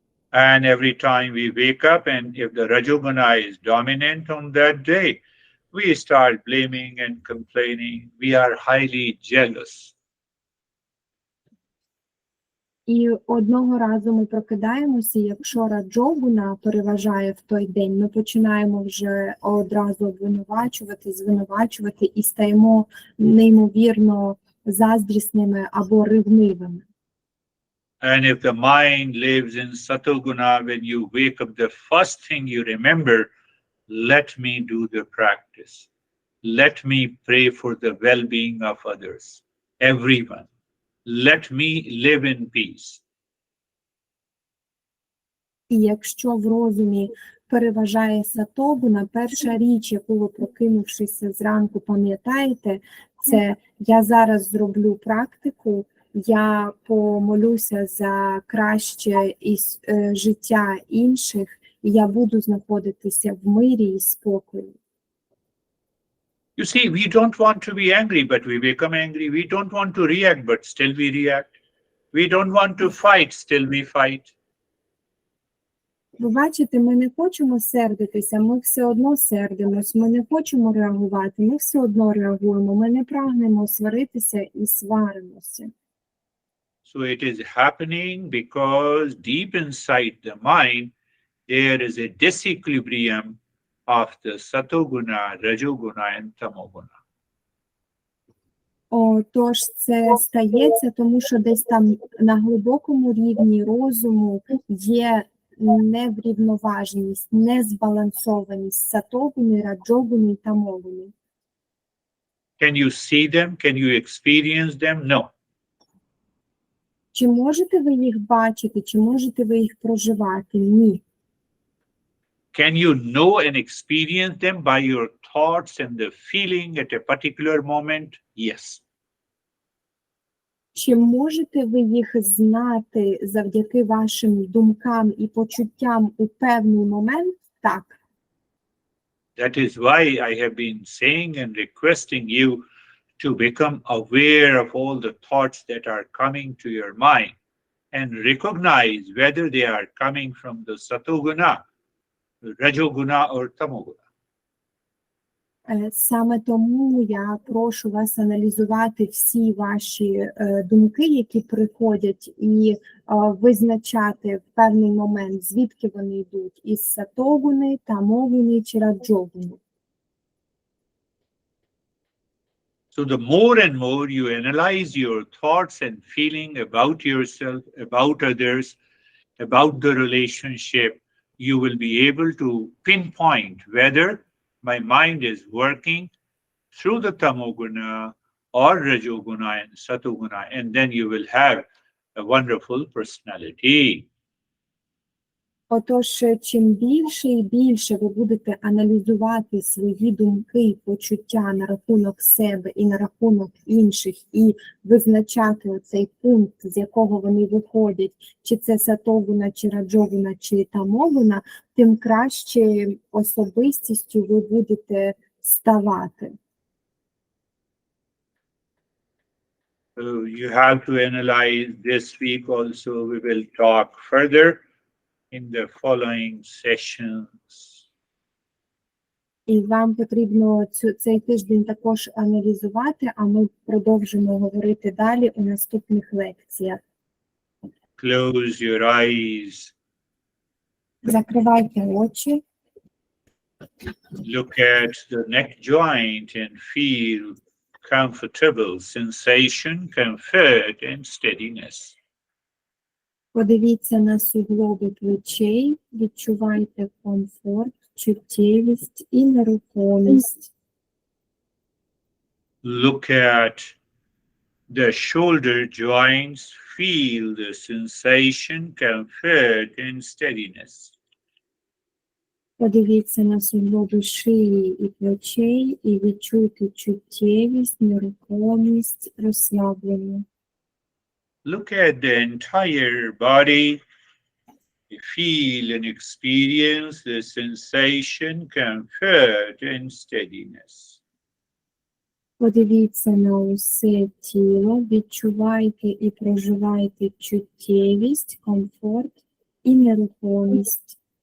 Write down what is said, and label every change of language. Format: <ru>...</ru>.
<en>And every time we wake up, and if the rajoguna is dominant on that day, we start blaming and complaining. We are highly jealous.</en> <uk>І одного разу ми прокидаємося, якщо раджогуна переважає в той день, ми починаємо вже одразу обвинувачувати, звинувачувати і стаємо неймовірно заздрісними або ревнивими.</uk> <en>And if the mind lives in satoguna, when you wake up, the first thing you remember, let me do the practice. Let me pray for the well-being of others, everyone. Let me live in peace.</en> <uk>І якщо в розумі переважає сатогуна, перша річ, яку ви, прокинувшися зранку, пам'ятаєте, це я зараз зроблю практику, я помолюся за краще життя інших, і я буду знаходитися в мирі і спокої.</uk> <en>You see, we don't want to be angry, but we become angry. We don't want to react, but still we react. We don't want to fight, still we fight.</en> <uk>Ви бачите, ми не хочемо сердитися, ми все одно сердимось, ми не хочемо реагувати, ми все одно реагуємо, ми не прагнемо сваритися і сваримося.</uk> <en>So it is happening because deep inside the mind, there is a disequilibrium of the satoguna, rajoguna, and tamoguna.</en> <uk>Тож це стається, тому що десь там на глибокому рівні розуму є неврівноваженість, незбалансованість сатогуни, раджогуни та тамогуни.</uk> <en>Can you see them? Can you experience them? No.</en> <uk>Чи можете ви їх бачити, чи можете ви їх проживати? Ні.</uk> <en>Can you know and experience them by your thoughts and the feeling at a particular moment? Yes.</en> <uk>Чи можете ви їх знати завдяки вашим думкам і почуттям у певний момент? Так.</uk> <en>That is why I have been saying and requesting you to become aware of all the thoughts that are coming to your mind and recognize whether they are coming from the satoguna, rajoguna, or tamoguna.</en> <uk>Саме тому я прошу вас аналізувати всі ваші думки, які приходять, і визначати в певний момент, звідки вони йдуть, із сатогуни, тамогуни чи раджогуни.</uk> <en>So the more and more you analyze your thoughts and feeling about yourself, about others, about the relationship, you will be able to pinpoint whether my mind is working through the tamoguna or rajoguna and satoguna, and then you will have a wonderful personality.</en> <uk>Отож, чим більше і більше ви будете аналізувати свої думки і почуття на рахунок себе і на рахунок інших, і визначати оцей пункт, з якого вони виходять, чи це сатогуна, чи раджогуна, чи тамогуна, тим краще особистістю ви будете ставати.</uk> <en>You have to analyze this week also. We will talk further in the following sessions.</en> <uk>І вам потрібно цей тиждень також аналізувати, а ми продовжимо говорити далі у наступних лекціях.</uk> <en>Close your eyes.</en> <uk>Закривайте очі.</uk> <en>Look at the neck joint and feel comfortable sensation, comfort, and steadiness.</en> <uk>Подивіться на суглоби плечей, відчувайте комфорт, чуттєвість і нерухомість.</uk> <en>Look at the shoulder joints, feel the sensation, comfort, and steadiness.</en> <uk>Подивіться на суглоби шиї і плечей і відчуйте чуттєвість, нерухомість, розслаблення.</uk> <en>Look at the entire body. Feel and experience the sensation, comfort, and steadiness.</en> <uk>Подивіться на усе тіло, відчувайте і проживайте чуттєвість, комфорт і нерухомість.</uk>